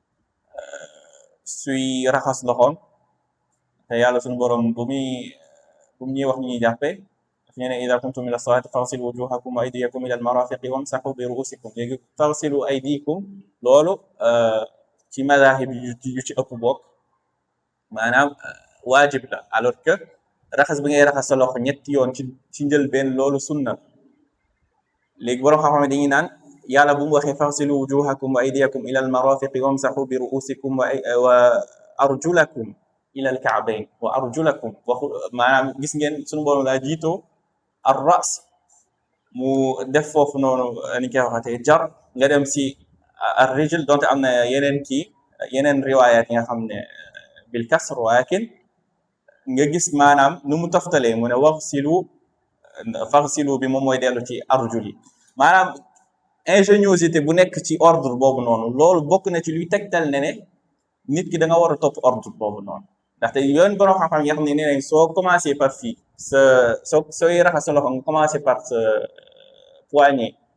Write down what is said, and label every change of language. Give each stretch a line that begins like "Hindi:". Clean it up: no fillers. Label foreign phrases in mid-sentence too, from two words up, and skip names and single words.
Wolof: suy raxas loxoom te yàlla suñu borom bu ñuy wax ni ñuy jàppee daf ñu ne
Arabic: إذا كنتم إلى الصلاة فاغسلوا وجوهكم وأيديكم إلى المرافق وامسحوا برؤوسكم
Wolof: léegi
Arabic: فاغسلوا أيديكم
Wolof: loolu ci madahib yu ci ëpp bokk maanaam waajib la
French: alors que
Wolof: raxas bi ngay raxas sa loxo ñetti yoon ci njëlbeen loolu sunna léegi borom xam-xam dañuy naan yàlla bu mu waxee
Arabic: فاغسلوا وجوهكم وأيديكم إلى المرافق وامسحوا برؤوسكم وأرجلكم إلى الكعبين وأرجلكم
Wolof: waxu maanaam gis ngeen suñu borom laa jiitoo
Arabic: الرأس
Wolof: mu def foofu noonu ni koy waxatee jar nga dem si
Arabic: الرجل
Wolof: donte am na yeneen riwaayaat yi nga xam ne
Arabic: بالكسر
Wolof: walakin nga gis maanaam nu mu toftalee mu ne faghsilu bi moom mooy dellu ci arjul yi maanaam ingéniosité bu nekk ci ordre boobu noonu loolu bokk na ci luy tegtal ne nit ki da nga war a topp ordre boobu noonu ndaxte yoon borom xam-xam yi xam ne nee nañ soo
French: commencé par
Wolof: fii sooy raxas sa loxo nga
French: commencé par
Wolof: sa poignet